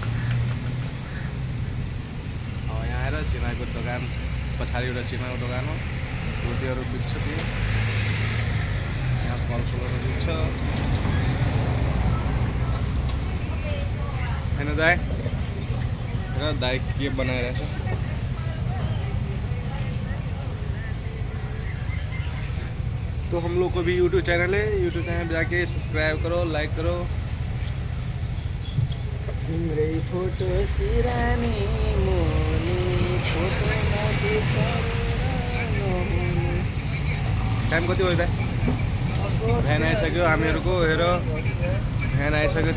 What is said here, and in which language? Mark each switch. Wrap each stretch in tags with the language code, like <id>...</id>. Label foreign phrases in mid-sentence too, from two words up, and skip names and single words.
<ne>अब यहाँ आएर चिनाको दोकान पछाडि एउटा चिनाको दोकान हो, रोटीहरू बिक्छ त्यहाँ। यहाँ फलफुलहरू बिक्छ होइन दाइ? र दाइ के बनाइरहेछ?</ne> <hi>तो हम लोग को भी</hi> <en>YouTube channel</en> <hi>है,</hi> <en>YouTube channel</en> <hi>जाके सब्सक्राइब करो, लाइक करो।</hi> <ne>तिम्रै फोटो सिरानी मोनी फोटो टाइम कति भयो दाइ? भ्यान आइसक्यो हामीहरूको। हेर, भ्यान आइसक्यो।</ne>